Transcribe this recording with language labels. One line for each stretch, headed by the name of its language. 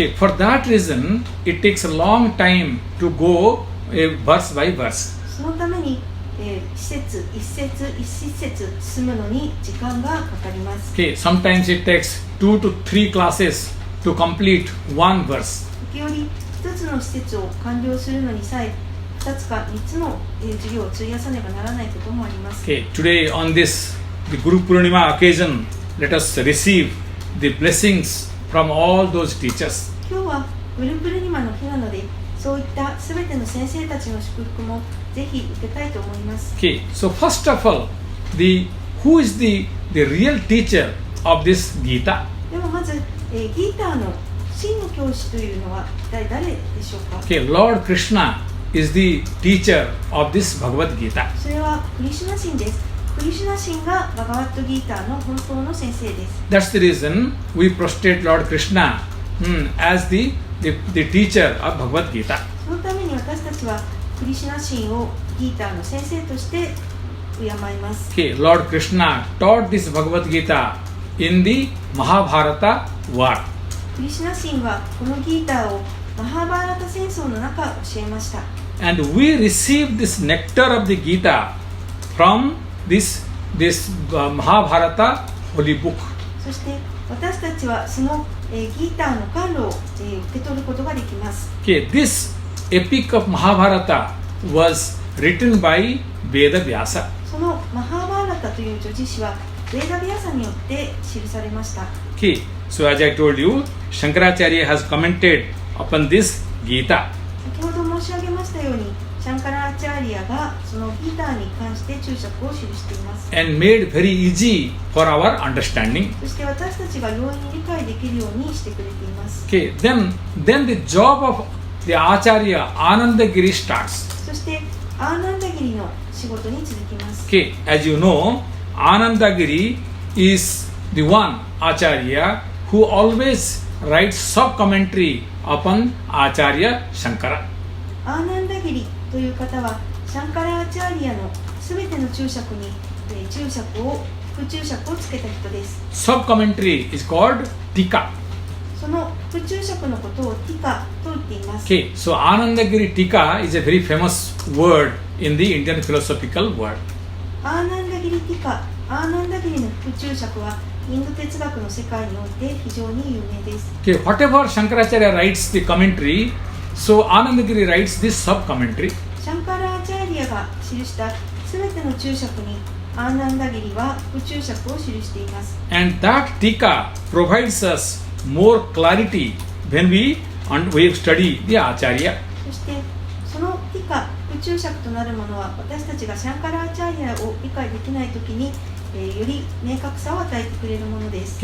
English: Okay, for that reason, it takes a long time to go verse by verse.
Japanese: そのために一節一節進むのに時間がかかります。
English: Okay, sometimes it takes 2 to 3 classes to complete one verse.
Japanese: 時折一つの施設を完了するのにさえ2つか3つの授業を費やさねばならないこともあります。
English: Okay, today on this the Guru Purnima occasion, let us receive the blessings from all those teachers.
Japanese: 今日はグループルニマの日なので、そういったすべての先生たちの祝福もぜひ受けたいと思います。
English: Okay, so first of all, who is the real teacher of this Gita?
Japanese: ではまず、ギーターの真の教師というのは一体誰でしょうか。
English: Okay, Lord Krishna is the teacher of this Bhagavad Gita.
Japanese: それはクリシュナ神です。クリシュナ神がバガバットギーターの本当の先生です。
English: That's the reason we prostrate Lord Krishna as the teacher of Bhagavad Gita.
Japanese: そのために私たちはクリシュナ神をギーターの先生として敬います。
English: Okay, Lord Krishna taught this Bhagavad Gita in the Mahabharata war.
Japanese: クリシュナ神はこのギーターをマハーバーラタ戦争の中教えました。
English: And we received this nectar of the Gita from this Mahabharata holy book.
Japanese: そして私たちはその、ギーターの甘露を、受け取ることができます。
English: Okay, this epic of Mahabharata was written by Veda Vyasa.
Japanese: そのマハーバーラタという叙事詩はベーダビアサによって記されました。
English: Okay, so as I told you, Shankaracharya has commented upon this Gita.
Japanese: 先ほど申し上げましたように、シャンカラーチャーリアがそのギーターに関して注釈を記しています。
English: And made very easy for our understanding.
Japanese: そして私たちが容易に理解できるようにしてくれています。
English: Okay, then the job of the Acharya Anandagiri starts.
Japanese: そしてアーナンダギリの仕事に続きます。
English: Okay, as you know, Anandagiri is the one Acharya who always writes sub-commentary upon Acharya Shankara.
Japanese: アーナンダギリという方はシャンカラーチャーリアのすべての注釈に副注釈をつけた人です。
English: Sub-commentary is called Tika.
Japanese: その副注釈のことをティカと言っています。
English: Okay, so Anandagiri Tika is a very famous word in the Indian philosophical world.
Japanese: アーナンダギリティカ、アーナンダギリの副注釈はインド哲学の世界において非常に有名です。
English: Okay, whatever Shankaracharya writes the commentary, so Anandagiri writes this sub-commentary.
Japanese: シャンカラーチャーリアが記したすべての注釈にアーナンダギリは副注釈を記しています。
English: And that Tika provides us more clarity when we study the Acharya.
Japanese: そしてそのティカ、副注釈となるものは私たちがシャンカラーチャーリアを理解できないときに、より明確さを与えてくれるものです。